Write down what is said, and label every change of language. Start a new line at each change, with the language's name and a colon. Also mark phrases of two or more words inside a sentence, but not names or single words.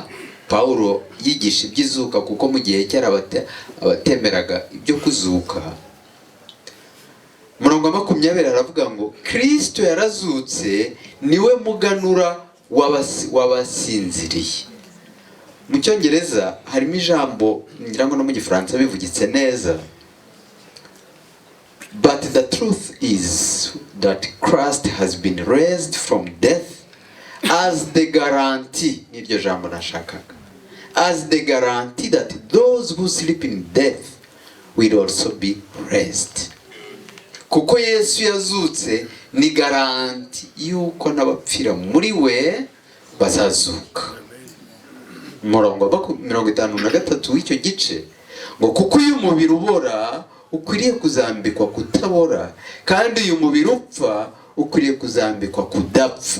Kinyarwanda: Paulo yigisha iby'izuka, kuko mu gihe cyari abatemeraga ibyo kuzuka. Murongo 20 aravuga ngo Kristo yarazutse, niwe muganura w'abasinziriye. Mu Cyongereza harimo ijambo, ngira ngo no mu Gifaransa bivugitse neza,
English: but the truth is that Christ has been raised from death as the guarantee,
Kinyarwanda: niryo jambo nashakaga,
English: as the guarantee that those who sleep in death will also be raised.
Kinyarwanda: Kuko Yesu yazutse ni garanti yuko n'abapfira muri we bazazuka. Murongo 53 w'icyo gice ngo kuko uyu mubiri ubora ukwiriye kuzambikwa kutabora, kandi uyu mubiri upfa ukwiriye kuzambikwa kudapfa.